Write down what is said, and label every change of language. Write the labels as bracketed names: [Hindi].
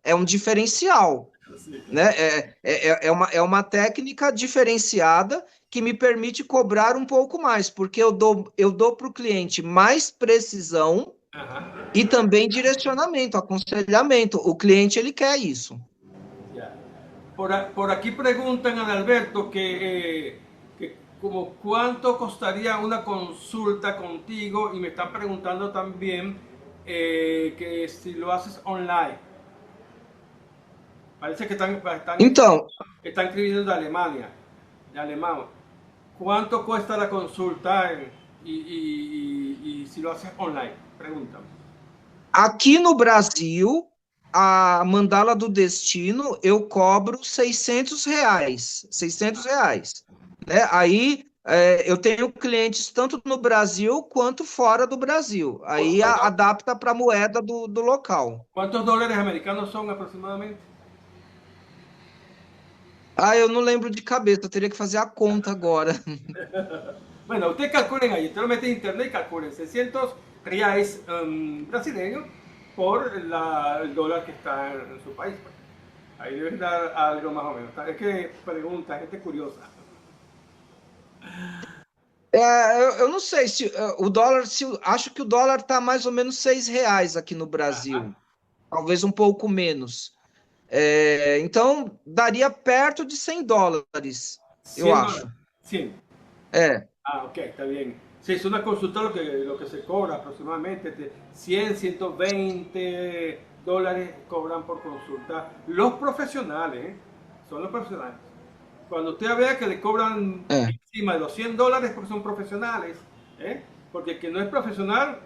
[Portuguese] É um diferencial, [Spanish] Sí, [Portuguese] né? É uma técnica diferenciada que me permite cobrar um pouco mais, porque eu dou para o cliente mais precisão [Spanish] ajá, [Portuguese] e também direcionamento, aconselhamento. O cliente, ele quer isso. [Spanish] ya. Por aquí preguntan a Alberto que como cuánto costaría una consulta contigo y me están preguntando también que si lo haces online. Parece que [Portuguese] Então, [Spanish] están escribiendo de Alemania, de alemán. ¿Cuánto cuesta la consulta y si lo haces online? Pregúntame. [Portuguese] aqui no Brasil, a mandala do destino, eu cobro R$ 600, R$ 600, né? Aí eu tenho clientes tanto no Brasil quanto fora do Brasil. Aí adapta para a moeda do local. [Spanish] ¿Cuántos dólares americanos son aproximadamente? [Portuguese] Eu não lembro de cabeça, eu teria que fazer a conta agora. [Spanish] Bueno, ustedes calculen ahí, usted lo mete en internet y calculen 600 reais brasileños por el dólar que está en su país. Pues. Ahí debe dar algo más o menos. Es que pregunta, gente curiosa. [Portuguese] Eu não sei se o dólar, acho que o dólar está mais ou menos R$ 6 aqui no Brasil, talvez um pouco menos. Então, daria perto de US$ 100, eu [Spanish] 100 dólares. [Portuguese] acho. [Spanish] 100. [Portuguese] É. [Spanish] Ah, ok, está bien. Sí, es una consulta lo que se cobra aproximadamente, 100, 120 dólares cobran por consulta los profesionales, ¿eh? Son los profesionales. Cuando usted vea que le cobran [Portuguese] É. [Spanish] encima de los 100 dólares porque son profesionales, ¿eh? Porque el que no es profesional,